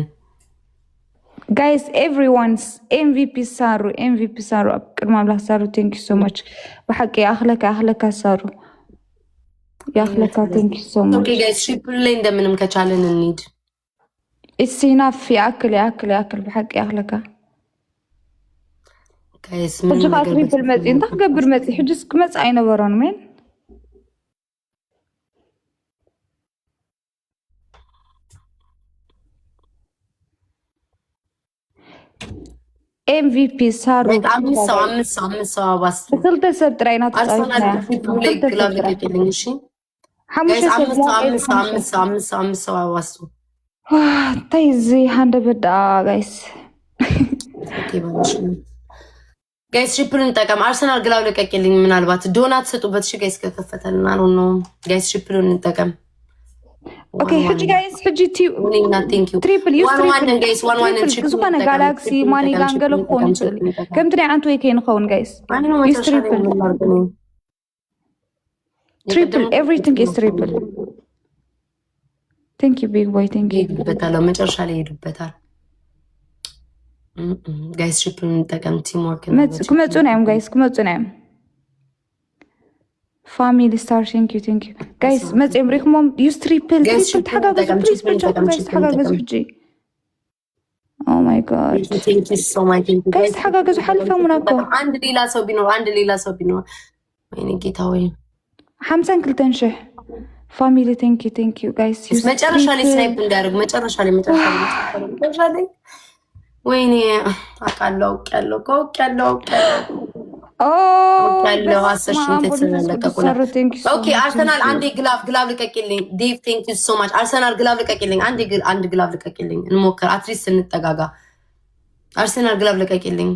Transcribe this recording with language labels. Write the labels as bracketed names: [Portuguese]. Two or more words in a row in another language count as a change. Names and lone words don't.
[English] guys everyone's MVP Saru ቅድማ black Saru thank you so much [Tigrinya] ብሓቂ ኣኽለካ ሳሩ ያኽለካ [English] thank you so much። okay guys triple [Amharic] ላይ እንደምንም ከቻለን እንሂድ። [English] it's enough [Tigrinya] ያክል ብሓቂ ኣኽለካ ጋይስ [Amharic] ምን ነገር [Tigrinya] ትሪፕል መፂ እንታይ ክገብር መፂ ሕጅስ ክመፅእ ኣይነበሮን [English] man MVP Saru [Amharic] አምስት ሰው አባስ [Tigrinya] ክልተ ሰብ ጥራይ ኢና [Amharic] አርሰናል ትሪፕል ግላብ ልቀቂልኝ እሺ። አምስት ሰው አባስ [Tigrinya] እንታይ እዚ ሃንደ በዳ ጋይስ [Amharic] ጋይስ ትሪፕል እንጠቀም። አርሰናል ግላብ ልቀቂልኝ። ምናልባት ዶናት ስጡበት እሺ ጋይስ ከከፈተልና ነው ጋይስ ትሪፕል እንጠቀም። [Tigrinya] ኦኬ ሕጂ ጋይስ ሕጂ ትሪፕል ዝኾነ ጋላክሲ ማኒ ጋንገለ ክኾን ይኽእል ከምቲ ናይ ዓንቲ ወይ ከይንኸውን [English] guys triple everything is triple thank you big boy thank you [Amharic] ይሄዱበታል። መጨረሻ ላይ ይሄዱበታል ጋይስ ትሪፕል እንጠቀም። [English] team work [Tigrinya] ክመፁ ናዮም ጋይስ ክመፁ ናዮም [English] family star thank you guys [Tigrinya] መፅኦም ሪኢኹሞም [English] use triple [Tigrinya] ተሓጋገዙ ፕሊዝ ተሓጋገዙ ሕጂ [English] oh my god guys [Tigrinya] ተሓጋገዙ ሓሊፎሙና እኮ [Amharic] አንድ ሌላ ሰው ቢኖር ወይኔ ጌታ ወይ 52,000 [English] family thank you guys [Amharic] መጨረሻ ላይ ስናይፕ እንዳያደርግ መጨረሻ ላይ ወይኔ አውቃለሁ አርሰናል አንዴ ግላብ ልቀቂልኝ። [English] Dev thank you so much። [Amharic] አርሰናል ግላብ ልቀቂልኝ። አንድ ግላብ ልቀቂልኝ። እንሞክር አትሊስት እንጠጋጋ። አርሰናል ግላብ ልቀቂልኝ።